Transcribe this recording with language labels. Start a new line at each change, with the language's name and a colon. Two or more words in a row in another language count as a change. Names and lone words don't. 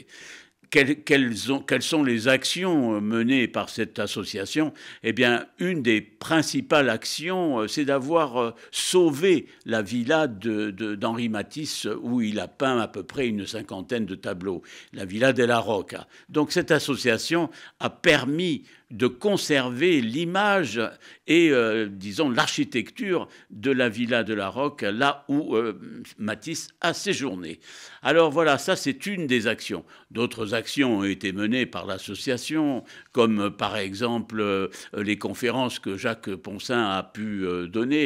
French: Quelles sont les actions menées par cette association ? Eh bien, une des principales actions, c'est d'avoir sauvé la villa d'Henri Matisse, où il a peint à peu près une 50aine de tableaux, la villa della Rocca. Donc cette association a permis de conserver l'image et, l'architecture de la villa de la Rocca, là où Matisse a séjourné. Alors voilà, ça c'est une des actions. D'autres actions ont été menées par l'association, comme par exemple les conférences que Jacques Poncin a pu donner.